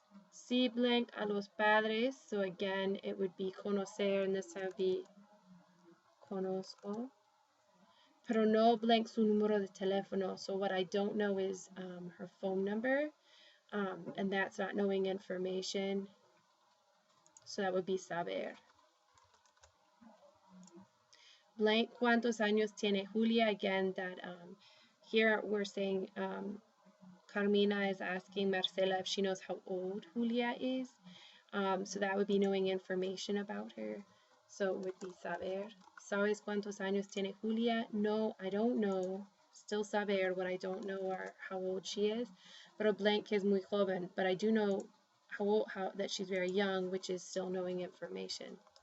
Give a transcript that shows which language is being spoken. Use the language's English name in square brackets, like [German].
[Spanish] Si blank a los padres. [English] So again, it would be conocer, and this would be conozco. [Spanish] Pero no blank su número de teléfono. [English] So what I don't know is her phone number, and that's not knowing information. So that would be saber. [Spanish] Blank, ¿cuántos años tiene Julia? [English] Again, that here we're saying Carmina is asking Marcela if she knows how old Julia is. So that would be knowing information about her. So it would be saber. [Spanish] ¿Sabes cuántos años tiene Julia? [English] No, I don't know. Still saber. What I don't know are how old she is. [Spanish] Pero blank es muy joven. [English] But I do know how that she's very young, which is still knowing information.